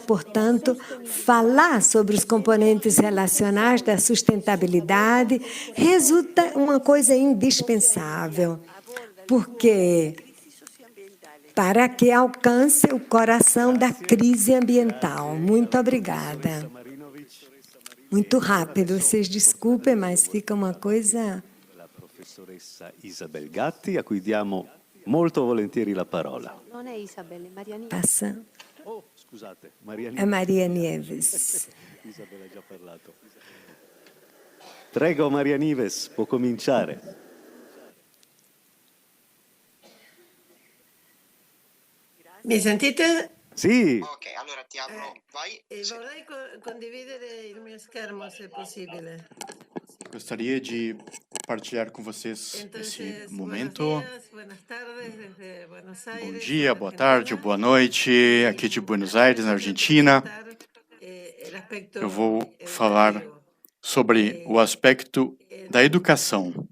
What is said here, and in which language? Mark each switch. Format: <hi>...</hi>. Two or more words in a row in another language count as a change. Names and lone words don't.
<pt>Portanto, falar sobre os componentes relacionais da sustentabilidade resulta uma coisa indispensável, porque para que alcance o coração da crise ambiental. Muito obrigada. Muito rápido, vocês desculpem, mas fica uma coisa...</pt> <it>Professoressa Isabel Gatti, a cui diamo molto volentieri la parola. Non è Isabel, è Maria Nieves. Passa. Oh, scusate, Maria</it> <pt>É Maria Nieves.</pt> <it>Isabel ha già parlato. Prego, Maria Nieves, può cominciare. Mi sentite? Sì. Ok, allora ti apro, vai. Vorrei condividere il mio schermo, se possibile.</it> <pt>Gostaria de partilhar com vocês esse momento. Bom dia, boa tarde, boa noite, aqui de Buenos Aires, na Argentina. Eu vou falar sobre o aspecto da educação.</pt>